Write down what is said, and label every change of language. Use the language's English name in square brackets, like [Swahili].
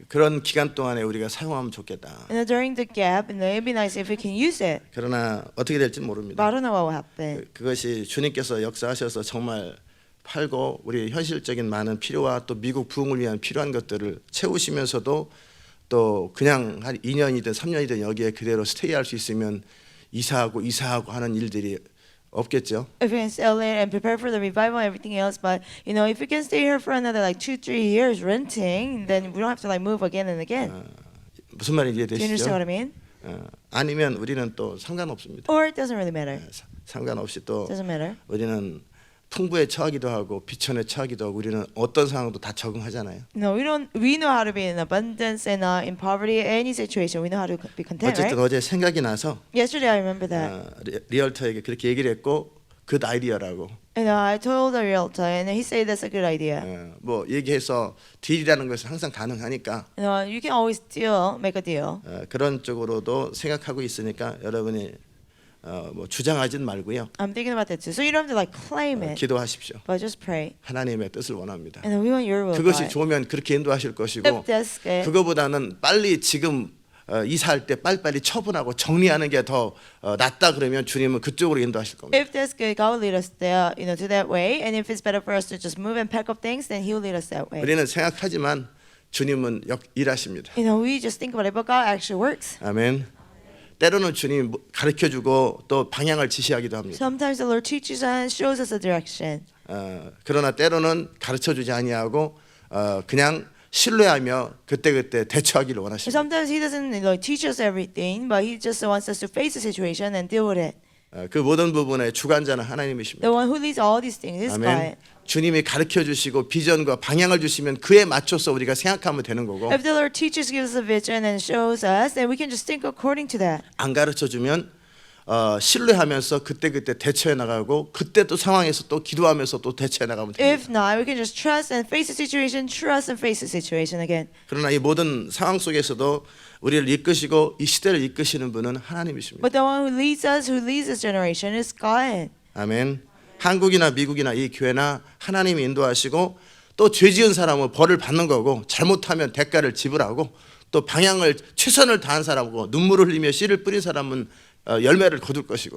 [Korean] 그런 기간 동안에 우리가 사용하면 좋겠다. [English] During the gap, it'd be nice if we can use it. [Korean] 그러나 어떻게 될지 [English] But [Korean] 모릅니다. [English] I don't know what will happen. [Korean] 그것이 주님께서 역사하셔서 정말 팔고 우리 현실적인 많은 필요와 또 미국 부흥을 위한 필요한 것들을 채우시면서도 또 그냥 한 2년이든 3년이든 여기에 그대로 스테이할 수 있으면 이사하고 하는 일들이 없겠죠. [English] If we can sell it and prepare for the revival and everything else, but if we can stay here for another 2-3 years renting, then we don't have to move again and again. [Korean] 무슨 말인지 [English] Do you understand [Korean] 이해되시죠? [English] what I mean? [Korean] 아니면 우리는 또 상관없습니다. [English] Or it doesn't really matter. [Korean] 상관없이 또 [English] Doesn't matter. [Korean] 우리는 풍부에 처하기도 하고 비천에 처하기도 하고 우리는 어떤 상황도 다 적응하잖아요. [English] No, we don't. We know how to be in abundance and in poverty, any situation. We know how to be content, [Korean] 어쨌든 [English] right? [Korean] 어제 생각이 나서 [English] Yesterday, I remember that. [Korean] 리얼터에게 그렇게 얘기를 했고 [English] good idea라고. And I told the realtor, and he said that's a good idea. [Korean] 뭐 얘기해서 딜이라는 것은 항상 가능하니까 [English] You can always deal, make a deal. [Korean] 그런 쪽으로도 생각하고 있으니까 여러분이 뭐 주장하진 말고요. [English] I'm thinking about that too. So you don't have to like claim it, [Korean] 기도하십시오. [English] but just pray. [Korean] 하나님의 뜻을 원합니다. [English] And then we want your will. [Korean] 그것이 [English] God. [Korean] 좋으면 그렇게 인도하실 것이고 [English] If that's good, [Korean] 그거보다는 빨리 지금 이사할 때 빨리빨리 처분하고 정리하는 게 더 낫다 그러면 주님은 그쪽으로 인도하실 겁니다. [English] if that's good, God will lead us there, to that way. And if it's better for us to just move and pack up things, then He will lead us that way. [Korean] 우리는 생각하지만 주님은 일하십니다. [English] We just think about it, but God actually works. [Korean] 아멘. 때로는 주님이 가르쳐주고 또 방향을 지시하기도 합니다. [English] Sometimes the Lord teaches us and shows us a direction. [Korean] 그러나 때로는 가르쳐주지 아니하고 그냥 신뢰하며 그때그때 대처하기를 원하십니다. [English] Sometimes He doesn't teach us everything, but He just wants us to face the situation and deal with it. [Korean] 그 모든 부분의 주관자는 하나님이십니다. [English] The one who leads all these things is [Korean] 아멘. [English] God. [Korean] 주님이 가르쳐 주시고 비전과 방향을 주시면 그에 맞춰서 우리가 생각하면 되는 거고 [English] If the Lord teaches, gives us a vision, and shows us, then we can just think according to that. [Korean] 안 가르쳐 주면 신뢰하면서 그때그때 대처해 나가고 그때 또 상황에서 또 기도하면서 또 대처해 나가면 됩니다. [English] If not, we can just trust and face the situation, trust and face the situation again. [Korean] 그러나 이 모든 상황 속에서도 우리를 이끄시고 이 시대를 이끄시는 분은 하나님이십니다. [English] But the one who leads this generation is God. [Korean] 아멘. 한국이나 미국이나 이 교회나 하나님이 인도하시고 또 죄 지은 사람은 벌을 받는 거고 잘못하면 대가를 지불하고 또 방향을 최선을 다한 사람하고 눈물을 흘리며 씨를 뿌린 사람은 열매를 거둘 것이고.